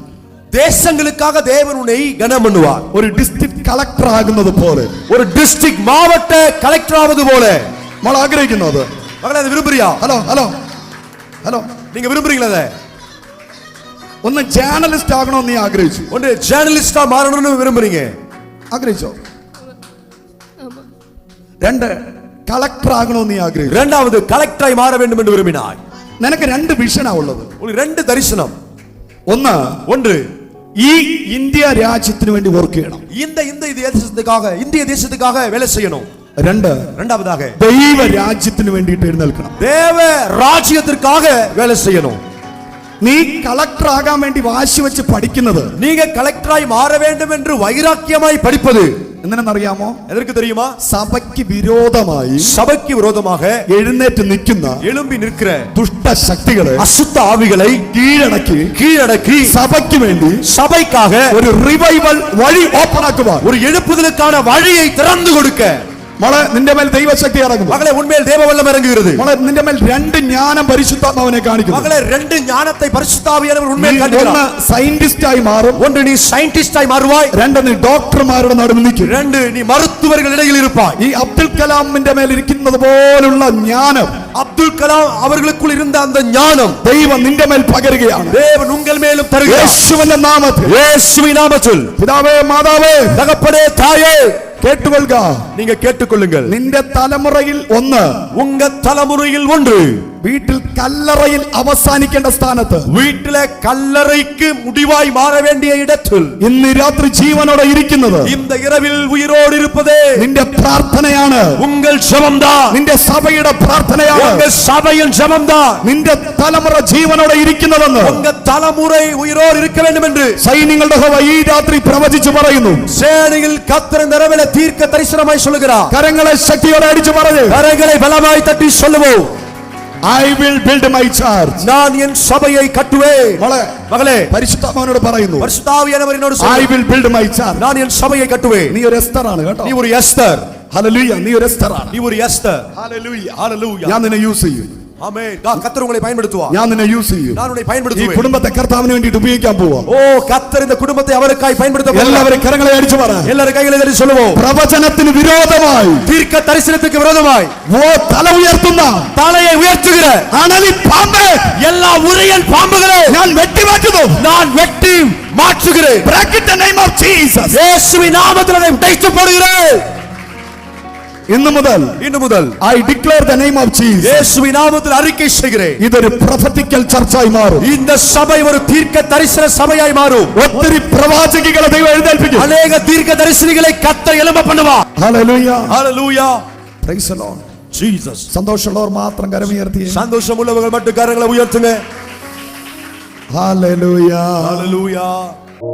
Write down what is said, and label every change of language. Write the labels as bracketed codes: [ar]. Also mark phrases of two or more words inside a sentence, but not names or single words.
[ta] தேசங்களுக்காக தேவன் உன்னை கனம் பண்ணுவார். [ml] ഒരു [en] district collector [ml] ആകുന്നത് പോലെ, [ta] ஒரு டிஸ்ட்ரிக்ட் மாவட்ட கலெக்டர் ஆவது போல. [ml] നമ്മൾ ആഗ്രഹിക്കുന്നത്. [ta] மகளே அது விரும்புறியா? [ml] ഹലോ ഹലോ ഹലോ, [ta] நீங்க விரும்புறீங்களா? அதை [ml] ഒന്ന് ജേർണലിസ്റ്റ് ആകണമെന്ന് നീ ആഗ്രഹിച്ചു. [ta] ஒன்று ஜேர்னலிஸ்டா மாறணும்னு விரும்புறீங்க. [ml] ആഗ്രഹിച്ചോ? രണ്ട് കളക്ടർ ആകണമെന്ന് നീ ആഗ്രഹിച്ചു. [ta] இரண்டாவது கலெக்டராய் மாற வேண்டும் என்று விரும்பினாய். [ml] നിനക്ക് രണ്ട് വിഷനാ ഉള്ളത്. [ta] உங்களுக்கு ரெண்டு தரிசனம். [ml] ഒന്ന്, [ta] ஒன்று [ml] ഈ ഇന്ത്യ രാജ്യത്തിന് വേണ്ടി വർക്ക് ചെയ്യണം. [ta] இந்திய தேசத்துக்காக வேலை செய்யணும். [ml] രണ്ട്, [ta] இரண்டாவதாக [ml] ദൈവ രാജ്യത്തിന് വേണ്ടിയിട്ട് എഴുന്നേൽക്കണം. [ta] தேவ ராஜ்யத்திற்காக வேலை செய்யணும். [ml] നീ കളക്ടർ ആകാൻ വേണ്ടി വാശി വെച്ച് പഠിക്കുന്നത്, [ta] நீங்க கலெக்டராய் மாற வேண்டும் என்று வைராக்கியமாய் படிப்பது [ml] എന്തിനെന്നറിയാമോ? [ta] எதற்கு தெரியுமா? [ml] സഭയ്ക്ക് വിരോധമായി [ta] சபைக்கு விரோதமாக [ml] എഴുന്നേറ്റ് നിൽക്കുന്ന [ta] எழும்பி நிற்கிற [ml] ദുഷ്ടശക്തികളെ, [ta] அசுத்த ആവിகளை [ml] കീഴടക്കി സഭയ്ക്ക് വേണ്ടി, [ta] சபைக்காக [ml] ഒരു റിവൈവൽ വഴി ഓപ്പൺ ആക്കുവാൻ, [ta] ஒரு எழுப்புதலுக்கான வழியை திறந்து கொடுக்க [ml] മോളെ നിന്റെ മേൽ ദൈവശക്തി ഇറങ്ങുന്നു. [ta] மகளே உண்மையில் தேவ வல்லமை இறங்குகிறது. [ml] മോളെ നിന്റെ മേൽ രണ്ട് ജ്ഞാനം പരിശുദ്ധാത്മാവിനെ കാണിക്കുന്നു. [ta] மகளே ரெண்டு ஞானத்தை பரிசுத்த ஆவியானவர் உண்மையில் [ml] ഒന്ന് [ta] காண்பிக்கிறார். [ml] സയന്റിസ്റ്റ് ആയി മാറും. [ta] ஒன்று நீ சயின்டிஸ்டாய் மாறுவாய். [ml] രണ്ട് നീ ഡോക്ടർമാരുടെ നടുവിൽ നിൽക്കും. [ta] ரெண்டு நீ மருத்துவர்கள் இடையில் இருப்பாய். [ml] ഈ അബ്ദുൽ കലാമിന്റെ മേൽ ഇരിക്കുന്നത് പോലുള്ള ജ്ഞാനം [ta] அப்துல் கலாம் அவர்களுக்குள் இருந்த அந்த ஞானம் [ml] ദൈവം നിന്റെ മേൽ പകരുകയാണ്. [ta] தேவன் உங்கள் மேலும் தருகிறார். [ml] യേശുവിന്റെ നാമത്തിൽ, [ta] இயேசுவின் நாமத்தில். [ml] പിതാവേ മാതാവേ [ta] தகப்பனே தாயே [ml] കേട്ടുകൊള്ളുക. [ta] நீங்க கேட்டுக்கொள்ளுங்கள். [ml] നിന്റെ തലമുറയിൽ ഒന്ന്, [ta] உங்க தலைமுறையில் ஒன்று, [ml] വീട്ടിൽ കല്ലറയിൽ അവസാനിക്കേണ്ട സ്ഥാനത്ത് [ta] வீட்டில கல்லறைக்கு முடிவாய் மாற வேண்டிய இடத்தில் [ml] ഇന്ന് രാത്രി ജീവനോടെ ഇരിക്കുന്നത് [ta] இந்த இரவில் உயிரோடு இருப்பதே [ml] നിന്റെ പ്രാർത്ഥനയാണ്. [ta] உங்கள் ஜெபம்தான். [ml] നിന്റെ സഭയുടെ പ്രാർത്ഥനയാണ്. [ta] உங்க சபையின் ஜெபம்தான். [ml] നിന്റെ തലമുറ ജീവനോടെ ഇരിക്കുന്നതെന്ന് [ta] உங்க தலைமுறை உயிரோடு இருக்க வேண்டும் என்று [ml] സൈന്യങ്ങളുടെ യഹോവ ഈ രാത്രി പ്രവചിച്ചു പറയുന്നു. [ta] சேனையில் கர்த்தர் இந்த இரவிலே தீர்க்க தரிசனமாய் சொல்லுகிறார். [ml] കരങ്ങളെ ശക്തിയോടെ അടിച്ചു പറഞ്ഞു. [ta] கரங்களை பலமாய் தட்டி சொல்லுவோம். [en] I will build my church. [ta] நான் என் சபையை கட்டுவேன். மகளே [ml] പരിശുദ്ധാത്മാവിനോട് പറയുന്നു. [ta] பரிசுத்த ஆவியானவர் என்னோடு [en] I [ta] சொல்லுகிறார். [en] will build my church. [ta] நான் என் சபையை கட்டுவேன். [ml] നീ ഒരു എസ്തർ ആണ് കേട്ടോ. [ta] நீ ஒரு எஸ்தர். [ml] ഹല്ലേലൂയ. നീ ഒരു എസ്തർ ആണ്. [ta] நீ ஒரு எஸ்தர். [ml] ഹല്ലേലൂയ. [ta] ஹalleluya. [ml] ഞാൻ നിന്നെ യൂസ് ചെയ്യും. [ta] ஆமென். கர்த்தர் உங்களை பயன்படுத்துவார். [ml] ഞാൻ നിന്നെ യൂസ് ചെയ്യും. [ta] நான் உன்னை [ml] ഈ [ta] பயன்படுத்துவேன். [ml] കുടുംബത്തെ കർത്താവിന് വേണ്ടിയിട്ട് ഉപയോഗിക്കാൻ പോവാ. [ta] ஓ கர்த்தர் இந்த குடும்பத்தை அவருக்காய் பயன்படுத்த போகிறார். [ml] എല്ലാവരും കരങ്ങളെ അടിച്ചു പറ. [ta] எல்லாரும் கைகளை தட்டி சொல்லுவோம். [ml] പ്രവചനത്തിന് വിരോധമായി [ta] தீர்க்க தரிசனத்துக்கு விரோதமாய் [ml] തല ഉയർത്തുന്ന [ta] தலையை உயர்த்துகிற [ml] അണലി പാമ്പ്, [ta] எல்லா உரியன் பாம்புகளே [ml] ഞാൻ വെട്ടിമാറ്റുന്നു. [ta] நான் வெட்டி மாற்றுகிறேன். [en] Break in the name of Jesus. [ta] இயேசுவின் நாமத்தில் அதை உடைத்து போடுகிறேன். [ml] ഇന്നു മുതൽ [en] I declare the name of Jesus. [ta] இயேசுவின் நாமத்தில் அறிக்கை செய்கிறேன். [ml] ഇതൊരു [en] prophetical church [ml] മാറും. [ta] இந்த சபை ஒரு தீர்க்க தரிசன சபையாய் மாறும். [ml] ഒത്തിരി പ്രവാചകികളെ ദൈവം എഴുന്നേൽപ്പിക്കും. [ta] அநேக தீர்க்க தரிசனிகளை கர்த்தர் எழும்ப பண்ணுவார். [ml] ഹല്ലേലൂയ. [ta] ஹalleluya. [en] Praise the Lord. Jesus. [ml] സന്തോഷമുള്ളവർ മാത്രം കരമുയർത്തി. [ta] சந்தோஷம் உள்ளவர்கள் மட்டும் கரங்களை உயர்த்துங்க. [ml] ഹല്ലേലൂയ. [ta] ஹalleluya.